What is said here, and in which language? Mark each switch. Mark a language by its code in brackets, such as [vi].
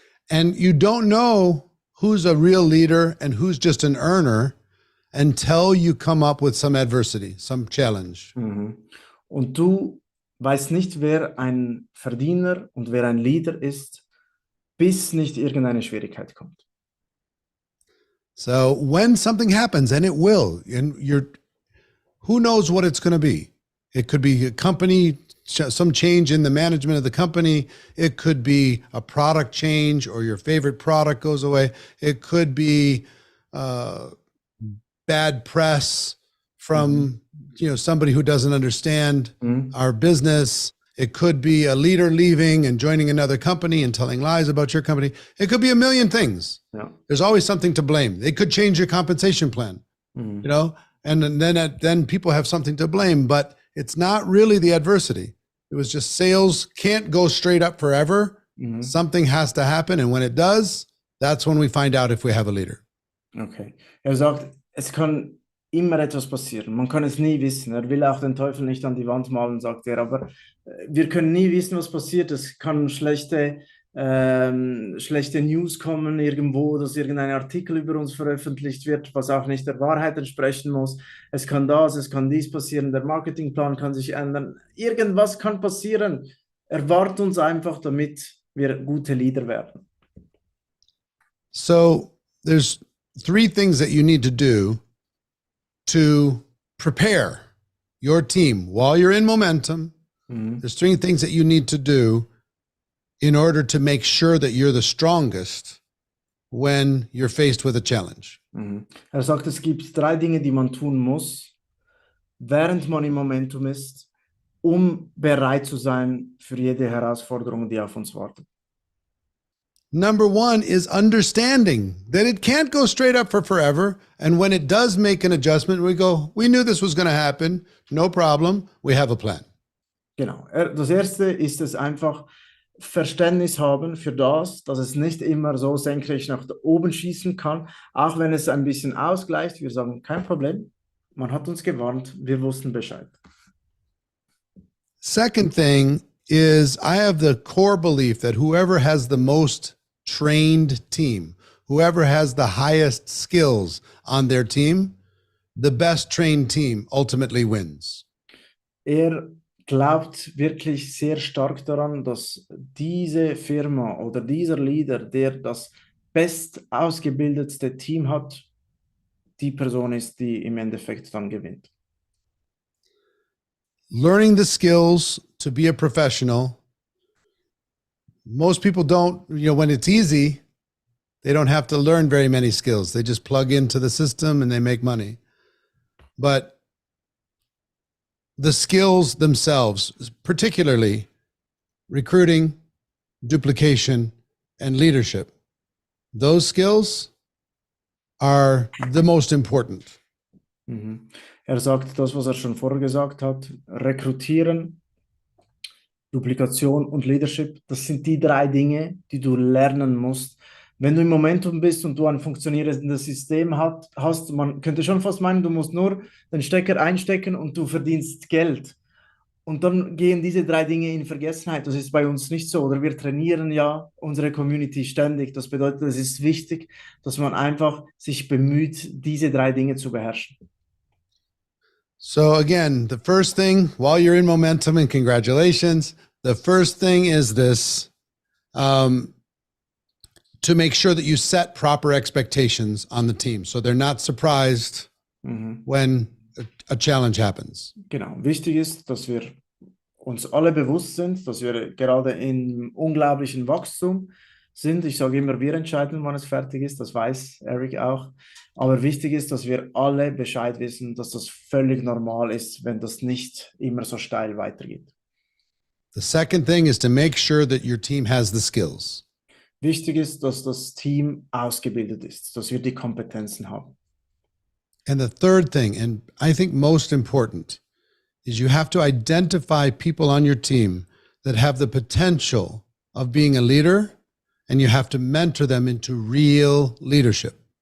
[en] And you don't know who's a real leader and who's just an earner until you come up with some adversity, some challenge. Mhm. [de] Und du weißt nicht, wer ein Verdiener und wer ein Leader ist, bis nicht irgendeine Schwierigkeit kommt. [en] So when something happens, and it will, and who knows what it's going to be? It could be a company, some change in the management of the company. It could be a product change, or your favorite product goes away. It could be bad press from somebody who doesn't understand our business. It could be a leader leaving and joining another company and telling lies about your company. It could be a million things. [de] Ja. [en] There's always something to blame. They could change your compensation plan, and then people have something to blame, but it's not really the adversity. It was just sales can't go straight up forever. Something has to happen. And when it does, that's when we find out if we have a leader. Okay. [de] Er sagt, es kann immer etwas passieren. Man kann es nie wissen. Er will auch den Teufel nicht an die Wand malen, sagt er. Aber wir können nie wissen, was passiert. Es kann schlechte News kommen irgendwo, dass irgendein Artikel über uns veröffentlicht wird, was auch nicht der Wahrheit entsprechen muss. Es kann es kann dies passieren. Der Marketingplan kann sich ändern. Irgendwas kann passieren. Erwart uns einfach, damit wir gute Leader werden. [en] So there's 3 things that you need to do to prepare your team while you're in momentum. There's 3 things that you need to do in order to make sure that you're the strongest when you're faced with a challenge. [de] Er sagt, es gibt 3 Dinge, die man tun muss, während man im Momentum ist, bereit zu sein für jede Herausforderung, die auf uns wartet. [en] Number 1 is understanding that it can't go straight up for forever. And when it does make an adjustment, we knew this was going to happen. No problem. We have a plan. [de] Genau. Das erste ist es einfach Verständnis haben für das, dass es nicht immer so senkrecht nach oben schießen kann, auch wenn es ein bisschen ausgleicht. Wir sagen, kein Problem. Man hat uns gewarnt. Wir wussten Bescheid. [en] Second thing is I have the core belief that whoever has the most trained team, whoever has the highest skills on their team, the best trained team ultimately wins. [de] Er glaubt wirklich sehr stark daran, dass diese Firma oder dieser Leader, der das best ausgebildetste Team hat, die Person ist, die im Endeffekt dann gewinnt. [en] Learning the skills to be a professional. Most people don't, when it's easy, they don't have to learn very many skills. They just plug into the system and they make money. But the skills themselves, particularly recruiting, duplication, and leadership, those skills are the most important. [de] Er sagt das, was er schon vorher gesagt hat, Rekrutieren, Duplikation und Leadership, das sind die 3 Dinge, die du lernen musst. Wenn du im Momentum bist und du ein funktionierendes System hast, man könnte schon fast meinen, du musst nur den Stecker einstecken und du verdienst Geld. Und dann gehen diese 3 Dinge in Vergessenheit. Das ist bei uns nicht so. Oder wir trainieren ja unsere Community ständig. Das bedeutet, es ist wichtig, dass man einfach sich bemüht, diese 3 Dinge zu beherrschen. [en] So again, the first thing while you're in momentum, and congratulations, the first thing is this, to make sure that you set proper expectations on the team. So they're not surprised when a challenge happens. [de] Genau. Wichtig ist, dass wir uns alle bewusst sind, dass wir gerade in unglaublichen Wachstum sind. Ich sage immer, wir entscheiden, wann es fertig ist. Das weiß Eric auch. Aber wichtig ist, dass wir alle Bescheid wissen, dass das völlig normal ist, wenn das nicht immer so steil weitergeht. [en] The second thing is to make sure that your team has the skills. [de] Wichtig ist, dass das Team ausgebildet ist, dass wir die Kompetenzen haben. [en] And the third thing, and I think most important, is you have to identify people on your team that have the potential of being a leader, and you have to mentor them into real leadership.